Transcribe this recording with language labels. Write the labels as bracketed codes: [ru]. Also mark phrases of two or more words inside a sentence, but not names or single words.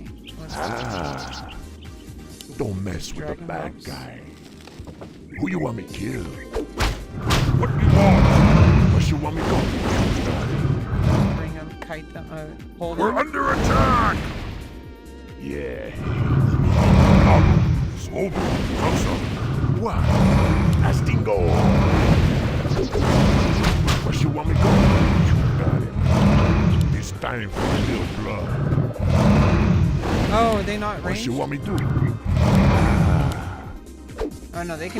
[en] Ah. Don't mess with the Dragon bad Balls. guy. Who you want me kill? What do you want? What you want me go? Bring them, kite them, hold We're them. under attack. Yeah. Dabu. Swobu. Zugzug. What? Astingo. What you want me go? You got it. It's time for a little blood. Oh, are they not What ranged? you want me do? Oh no, they can